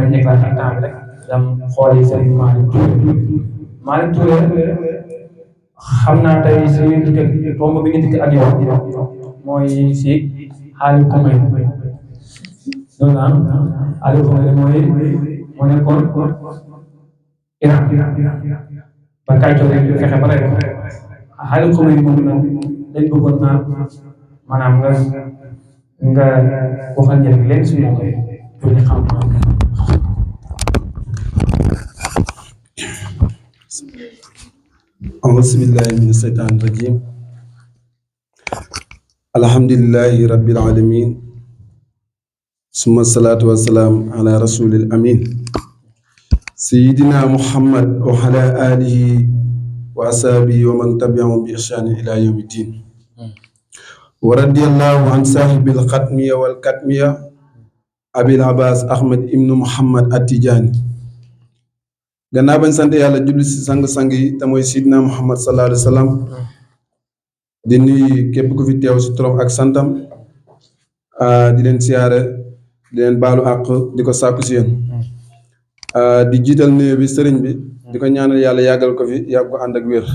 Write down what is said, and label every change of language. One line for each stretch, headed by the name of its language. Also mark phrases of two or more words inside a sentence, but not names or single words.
Wolof: ñëkkaat ak temps bi rek dam xool yi seen Malick Touré xam naa tey si dikk tomb bi nga dikk ak yow mooy si xaalis kumay loolu naan xaalis kumay moo nekkoon Iran ba kay joxe fexe ba rek xaalis kumay moom nag dañ bëggoon naa maanaam nga waxal njëriñ leen suñu mbokk yi pour ñu xam.
Arabic: أعوذ بالله من الشيطان الرجيم الحمد لله رب العالمين ثم الصلاة والسلام على رسول الأمين سيدنا محمد وعلى آله وأصحابه ومن تبعهم بإحسان إلى يوم الدين ورضي الله عن صاحب الختمية والكتمية أبي العباس أحمد ابن محمد التجاني
Wolof: gannaaw bañ sant yàlla julli si sang-sang yi te mooy Sidina Muhammad
Arabic: صلى الله عليه وسلم
Wolof: di nuyu képp ku fi teew si turam ak santam di leen siyaare di leen baalu àq di ko sàkku si yéen di jiital nuyu bi sëriñ bi di ko ñaanal yàlla yàggal ko fi yàgg ko ànd ak wér